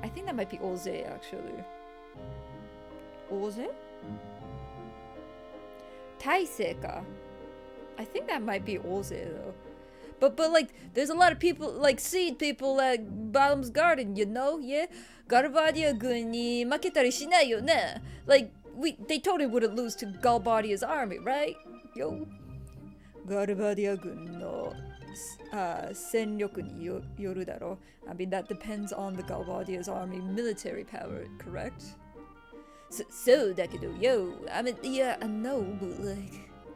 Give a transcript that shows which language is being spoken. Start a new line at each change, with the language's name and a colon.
English: I think that might be 大勢 actually.
Japanese: 大勢? 大勢か.
English: I think that might be 大勢 though. But like, there's a lot of people, like seed people at Bottom's Garden, you know? Yeah?
Japanese: ガルバディア軍に負けたりしないよね.
English: Like, they totally wouldn't lose to Galbadia's army, right? Yo.
Japanese: ガルバディア軍の戦力によるだろ.
English: I mean, that depends on the Galbadia's army military power, correct? So,
Japanese: だけど,
English: yo, I mean, yeah, I know, but like...